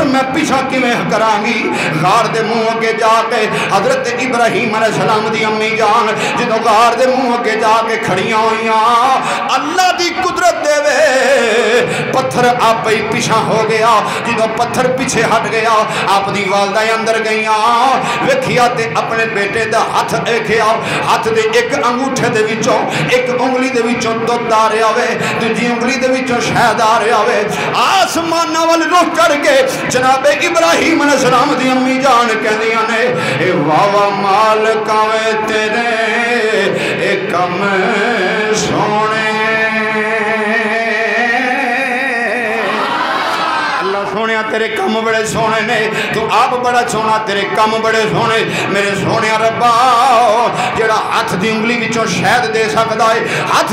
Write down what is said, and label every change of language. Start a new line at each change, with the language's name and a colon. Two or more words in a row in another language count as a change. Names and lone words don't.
Punjabi: میں پیچھا کیویں کراں گی غار دے منہ اگے جا کے حضرت ابراہیم علیہ السلام دی امی جان جدوں غار دے منہ اگے جا کے کھڑیاں ہوئیاں اللہ دی قدرت دے وے پتھر آپ ہی پیچھا ہو گیا جدوں پتھر پیچھے ہٹ گیا آپ دی والدہ اندر گئیاں ویکھیا تے اپنے بیٹے دا ہاتھ دیکھیا ہاتھ دے ایک انگوٹھے دے وچوں ایک انگلی دے وچوں دودھ آ رہا ہوے دوجی انگلی دے وچوں شہد آ رہا ہوے آسماناں ول رخ کر کے جناب ابراہیم علیہ السلام دی امی جان کہندیاں نے اے واہ واہ مالکاں وے تیرے اے کم سونے سونیا تیرے کم بڑے سونے نے تو آپ بڑا سونا تیرے کم بڑے سونے میرے سونے ربا جڑا ہاتھ دی انگلی وچوں شہد دے سکدا ہے ہاتھ